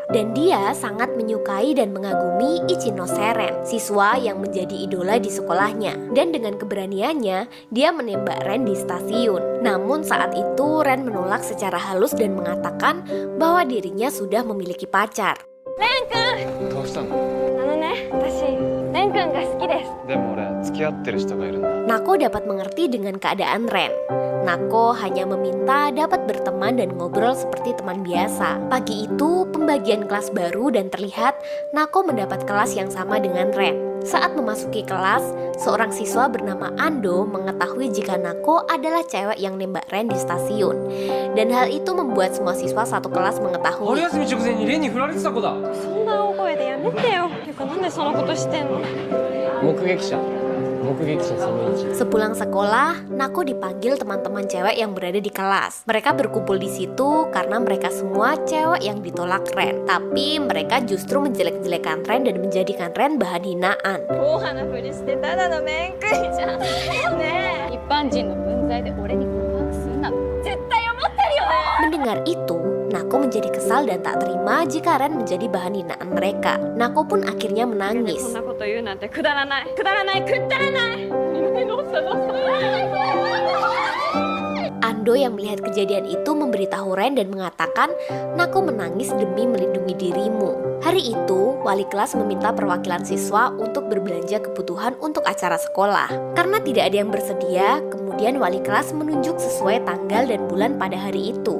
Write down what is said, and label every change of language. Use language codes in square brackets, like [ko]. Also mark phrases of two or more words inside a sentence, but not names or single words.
[id] Dan dia sangat menyukai dan mengagumi Ichino Seren, siswa yang menjadi idola di sekolahnya. Dan dengan keberaniannya, dia menembak Ren di stasiun. Namun saat itu Ren menolak secara halus dan mengatakan bahwa dirinya sudah memiliki pacar. Ren-kun! [ja] どうしたの？私、Ren-kunが好きです。でも俺付き合ってる人がいるんだ。 [id] Nako dapat mengerti dengan keadaan Ren. Nako hanya meminta dapat berteman dan ngobrol seperti teman biasa. Pagi itu pembagian kelas baru dan terlihat Nako mendapat kelas yang sama dengan Ren. Saat memasuki kelas, seorang siswa bernama Ando mengetahui jika Nako adalah cewek yang nembak Ren di stasiun. Dan hal itu membuat semua siswa satu kelas mengetahui. [ja] 春休み直前にレンに振られてた子だ。そんな大声でやめてよ。てかなんでそのことしてんの？目撃者その1。 [id] Sepulang sekolah, Nako dipanggil teman-teman cewek yang berada di kelas. Mereka berkumpul di situ karena mereka semua cewek yang ditolak Ren. Tapi mereka justru menjelek-jelekan Ren dan menjadikan Ren bahan hinaan. [ja] 大花ふりしてただの面食いじゃん。ねえ。一般人の分際で俺に告白するな。絶対思ってるよね。 [id] Mendengar itu, Nako menjadi kesal dan tak terima jika Ren menjadi bahan hinaan mereka. Nako pun akhirnya [ja] そ [id] menangis. [ja] んなこと言うなんてくだらない。くだらない。くだらない。どうしたどうした。 [id] Ando yang melihat kejadian itu memberitahu Ren dan mengatakan, Nako menangis demi melindungi dirimu. Hari itu, wali kelas meminta perwakilan siswa untuk berbelanja kebutuhan untuk acara sekolah. Karena tidak ada yang bersedia, kemudian wali kelas menunjuk sesuai tanggal dan bulan pada hari itu.